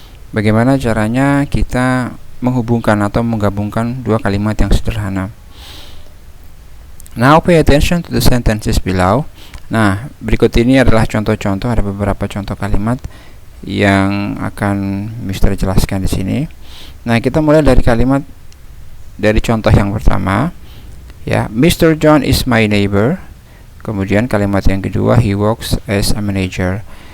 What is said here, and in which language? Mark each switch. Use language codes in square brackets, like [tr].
[id] Bagaimana caranya kita menghubungkan atau menggabungkan dua kalimat yang sederhana. [en] Now pay attention to the sentences below. [id] Nah, berikut ini adalah contoh-contoh, ada beberapa contoh kalimat yang akan Mister jelaskan di sini. Nah, kita mulai dari contoh yang pertama, ya. Mr. [en] John is my neighbor. [id] Kemudian kalimat yang kedua, [en] he works as a manager.